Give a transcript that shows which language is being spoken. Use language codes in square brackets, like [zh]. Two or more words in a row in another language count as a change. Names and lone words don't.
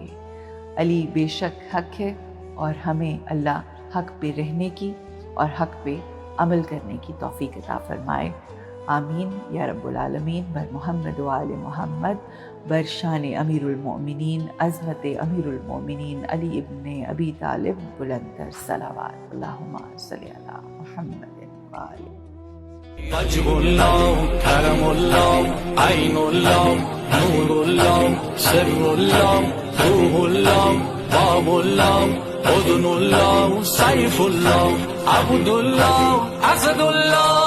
[ur] علی بے شک حق ہے اور ہمیں اللہ حق پہ رہنے کی اور حق پہ عمل کرنے کی توفیق عطا فرمائے. [ar] آمین یا رب العالمین. [fa] بر محمد و آل محمد، بر شان امیر المؤمنین، عظمت امیر المؤمنین علی ابن ابی طالب بلند تر صلوات. [ar] اللہم صلی علی محمد و آل. وجه الله، کرم الله، عین الله، نور الله، سر الله، روح الله، باب الله، اذن الله، سیف الله، عبد الله، اسد الله.